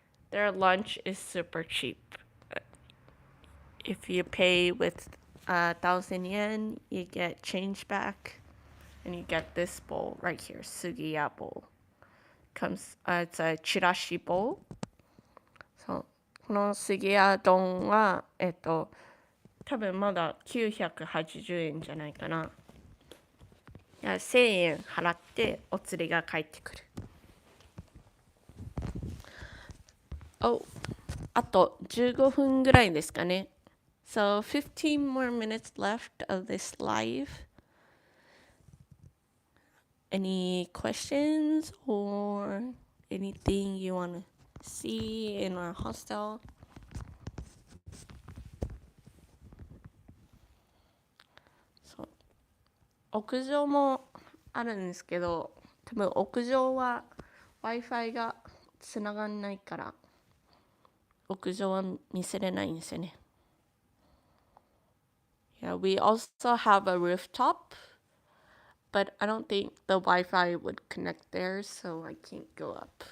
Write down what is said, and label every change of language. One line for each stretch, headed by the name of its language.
English: Their lunch is super cheap. If you pay with 1,000 yen, you get change back, and you get this bowl right here, sugiya bowl. It's a chirashi bowl.
Japanese: So, このスギヤ丼は多分まだ980円じゃないかな。いや、1000円払ってお釣りが返ってくる。あと15分ぐらいですかね。
English: So 15 more minutes left of this live. Any questions or anything you want to see in our hostel? So
Japanese: 屋上もあるんですけど、多分屋上は Wi-Fi がつながんないから屋上は見せれないんですよね。
English: Yeah, we also have a rooftop, but I don't think the Wi-Fi would connect there, so I can't go up.